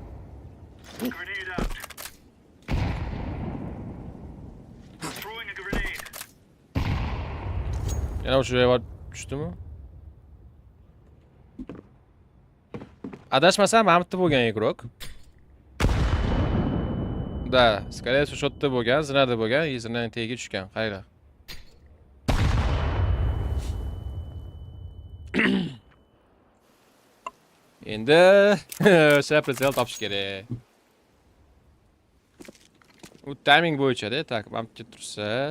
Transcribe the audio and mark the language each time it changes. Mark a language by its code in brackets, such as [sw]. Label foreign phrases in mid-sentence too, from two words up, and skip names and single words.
[uz] Yana o'sha joyga tushdimi? Adashmasam Mamutda bo'lgan igrok. [ru] Да, скорее всего, [uz] shotda bo'lgan, zinada bo'lgan, zinaning tagiga tushgan. Qayda? Endi o'sha pritsel topish kerak. U timing bo'yicha-da, tak, Mamutga tursa.